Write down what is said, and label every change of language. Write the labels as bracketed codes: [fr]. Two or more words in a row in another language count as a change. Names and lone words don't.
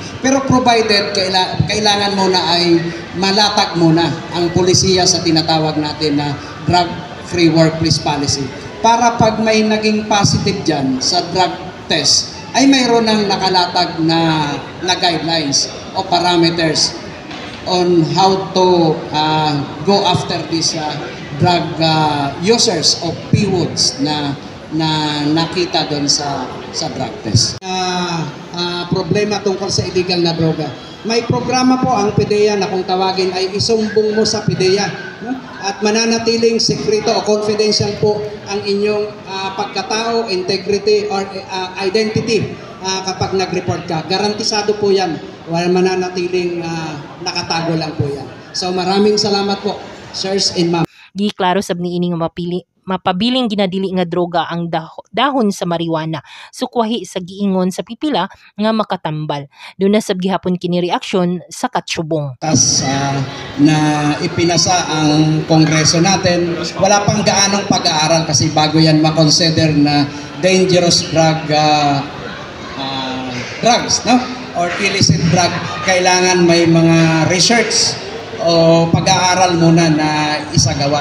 [tl] Pero provided kailangan muna ay malatag muna ang pulisiya sa tinatawag natin na [en] drug-free workplace policy. [tl] Para pag may naging positive dyan sa [en] drug test, [tl] ay mayroon ng nakalatag na guidelines o parameters [en] on how to go after these drug users [tl] o PWODs na nakita doon sa [en] drug test. [tl] Problema tungkol sa illegal na droga. May programa po ang PDEA na kung tawagin ay isumbong mo sa PDEA, no? At mananatiling sekreto o confidential po ang inyong pagkatao, [en] integrity or identity [tl] kapag nag-report ka. Garantisado po yan. Mananatiling nakatago lang po yan. So maraming salamat po, [en] sirs and ma'am. [ceb] Giklaro sab ni ining mapabiling ginadili nga droga ang dahon sa marijuana. Sukwahi sa giingon sa pipila nga makatambal. Doon na sab gihapon kini reaksyon sa katsubong. [tl] Na ipinasa ang kongreso natin, wala pang gaanong pag-aaral kasi bago yan makonsider na [en] dangerous drugs, [tl] no? Or [en] illicit drug, [tl] kailangan may mga research o pag-aaral muna na isagawa.